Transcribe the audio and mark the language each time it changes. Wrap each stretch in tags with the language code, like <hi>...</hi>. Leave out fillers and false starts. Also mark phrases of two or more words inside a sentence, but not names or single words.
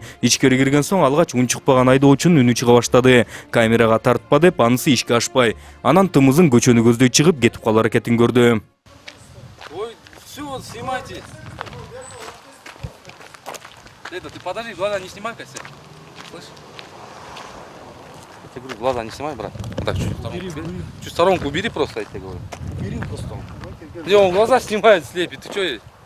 <ky>Ичкери кирген соң алгач унчукпаган айдоочунун үнү чыга баштады. Камерага тартпа деп анысы ишке ашпай. Анан тымызын көчөнү көздөй чыгып кетип калуу аракетин көрдү. Ой,</ky> <ru>все, снимайте. Это, ты подожди, глаза не снимай, Костя. Слышь? тебе говорю, глаза не снимай, брат. Так, чуть сторонку убери просто, я тебе говорю. Бери просто. Не, он глаза снимает, слепит, ты что есть?</ru>